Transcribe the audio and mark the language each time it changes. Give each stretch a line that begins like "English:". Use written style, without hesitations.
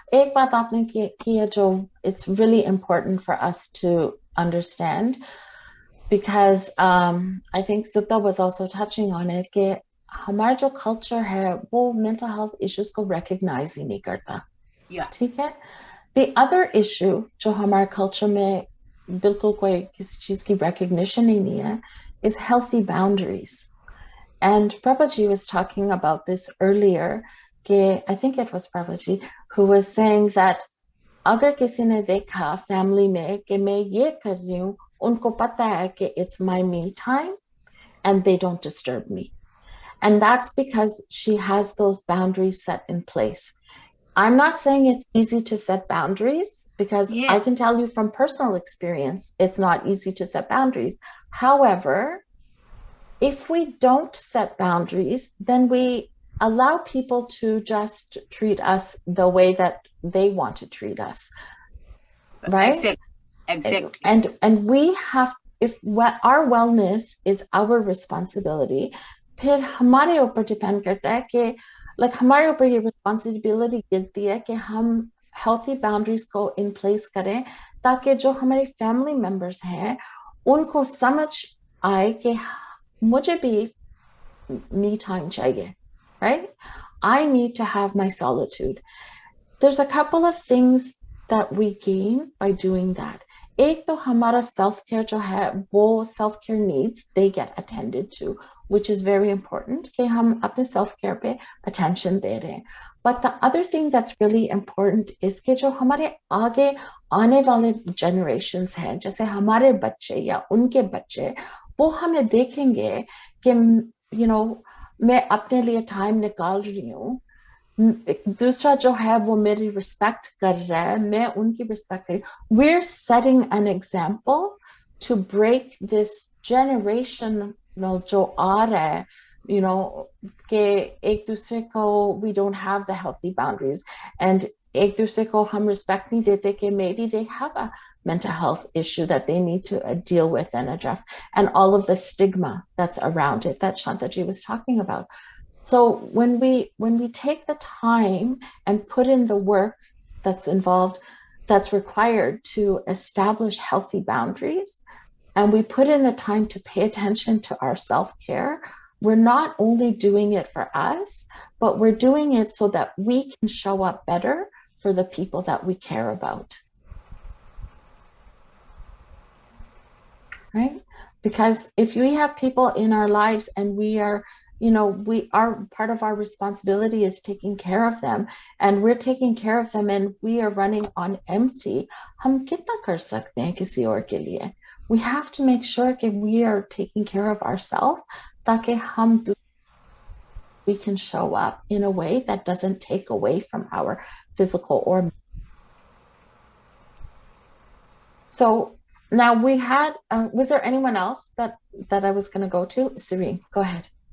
Hindi: एक बात आपने की है जो
English: it's really important for us to understand, because I think Sutta was also touching on it,
Hindi: कि हमारा जो culture है वो mental health issues को recognize ही नहीं करता.
English: Yeah.
Hindi: ठीक है.
English: The other issue
Hindi: जो हमारे culture में बिल्कुल कोई किसी चीज की recognition ही नहीं है
English: is healthy boundaries. And Prabhuji was talking about this earlier, कि I think it was Prabhuji who was saying that
Hindi: अगर किसी ने देखा family में कि मैं ये कर रही हूँ, उनको पता है कि
English: it's my me time and they don't disturb me. And that's because she has those boundaries set in place. I'm not saying it's easy to set boundaries, because I can tell you from personal experience, it's not easy to set boundaries. However, if we don't set boundaries, then we allow people to just treat us the way that they want to treat us. Right? Exactly. And we have, if our wellness is our responsibility,
Hindi: फिर हमारे ऊपर depend करता है कि like हमारे ऊपर ये responsibility गिरती है कि हम healthy boundaries को in place करें, ताकि जो हमारे family members हैं उनको समझ आए कि मुझे भी me time चाहिए, right?
English: I need to have my solitude. There's a couple of things that we gain by doing that.
Hindi: एक तो हमारा self-care जो है वो self-care needs,
English: they get attended to, which is very important
Hindi: कि हम अपने self-care पे attention दे रहे हैं.
English: But the other thing that's really important is
Hindi: कि जो हमारे आगे आने वाले generations हैं, जैसे हमारे बच्चे या उनके बच्चे, वो हमें देखेंगे कि you know, मैं अपने लिए time निकाल रही हूँ, दूसरा जो है वो मेरी respect कर रहा है, मैं उनकी respect कर रही हूँ.
English: We're setting an example to break this generation
Hindi: जो आ रहा है,
English: you know, कि
Hindi: एक दूसरे को we don't have the healthy boundaries, and एक दूसरे को हम respect नहीं देते कि
English: maybe they have a mental health issue that they need to deal with and address, and all of the stigma that's around it that Shantaji was talking about. So when we take the time and put in the work that's involved, that's required to establish healthy boundaries, and we put in the time to pay attention to our self-care, we're not only doing it for us, but we're doing it so that we can show up better for the people that we care about. Right? Because if we have people in our lives and we are, we are part of our responsibility is taking care of them, and we're taking care of them and we are running on empty.
Hindi: हम कितना कर सकते हैं किसी और के लिए?
English: We have to make sure that we are taking care of ourselves ताकि we can show up in a way that doesn't take away from our physical or. So now we had, was there anyone else that I was going to go to? Serene, go ahead.